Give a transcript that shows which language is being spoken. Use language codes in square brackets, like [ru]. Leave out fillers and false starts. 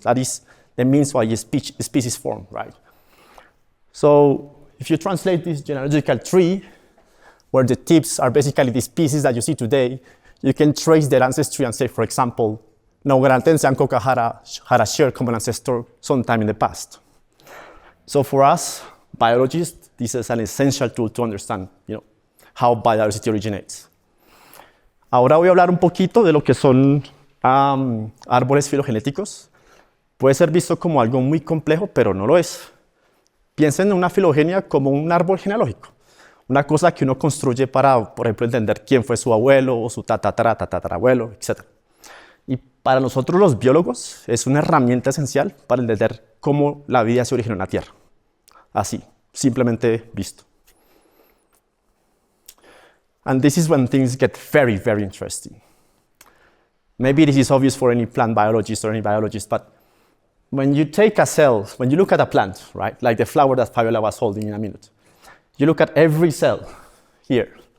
[en] That is the means why a species form, right? So if you translate this genealogical tree, where the tips are basically the species that you see today, you can trace their ancestry and say, for example, Nougaratense and Coca had a shared common ancestor sometime in the past. So for us, biologists, this is an essential tool to understand, how biodiversity originates. [es] Ahora voy a hablar un poquito de lo que son árboles filogenéticos. Puede ser visto como algo muy complejo, pero no lo es. Piensen en una filogenia como un árbol genealógico. Una cosa que uno construye para, por ejemplo, entender quién fue su abuelo o su tatarabuelo, etc. Y para nosotros los biólogos es una herramienta esencial para entender cómo la vida se originó en la Tierra. Así, simplemente visto. [en] And this is when things get very, very interesting. Maybe this is obvious for any plant biologist or any biologist, but when you take a cell, when you look at a plant, right, like the flower that Fabiola was holding in a minute, you look at every cell here.